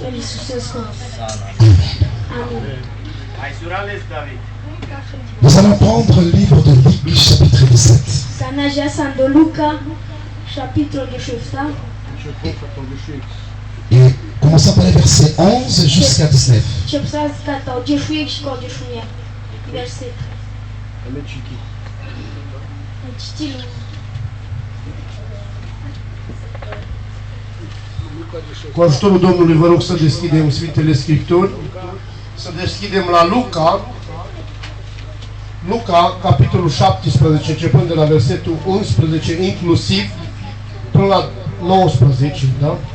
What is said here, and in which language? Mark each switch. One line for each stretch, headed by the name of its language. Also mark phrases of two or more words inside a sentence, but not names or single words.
French: Nous allons prendre le livre de Luc, chapitre 17. Et commençons par les versets 11 jusqu'à 19.
Romanian: Cu ajutorul Domnului vă rog să deschidem Sfintele Scripturi, să deschidem la Luca, capitolul 17, începând de la versetul 11, inclusiv până la 19, da?